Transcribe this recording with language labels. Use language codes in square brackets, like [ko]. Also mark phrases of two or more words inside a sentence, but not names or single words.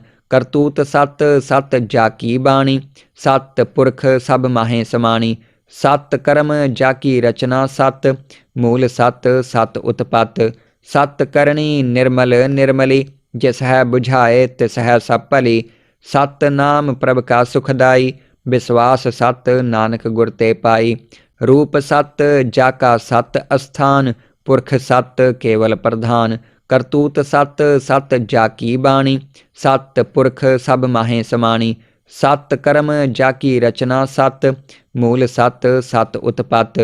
[pa] ਕਰਤੂਤ ਸਤ ਸਤ ਜਾ ਕੀ ਬਾਣੀ, ਸਤ ਪੁਰਖ ਸਭ ਮਾਹੇ ਸਮਾਣੀ। ਸਤ ਕਰਮ ਜਾ ਕੀ ਰਚਨਾ ਸਤ, ਮੂਲ ਸਤ ਸਤ ਉਤਪਤ। ਸਤ ਕਰਨੀ ਨਿਰਮਲ ਨਿਰਮਲੀ, ਜਿਸ ਹੈ ਬੁਝਾਏ ਤਿਸ ਹੈ ਸਭ ਭਲੀ। [hi] सतनाम प्रभ का सुखदाई, विश्वास सत नानक गुर ते पाई। रूप सत जाका सत अस्थान, पुरख सत केवल प्रधान। करतूत सत सत जाकी बाणी, सत पुरख सब माहे समाणी। सत कर्म जाकी रचना सत, मूल सत सत उत्पत।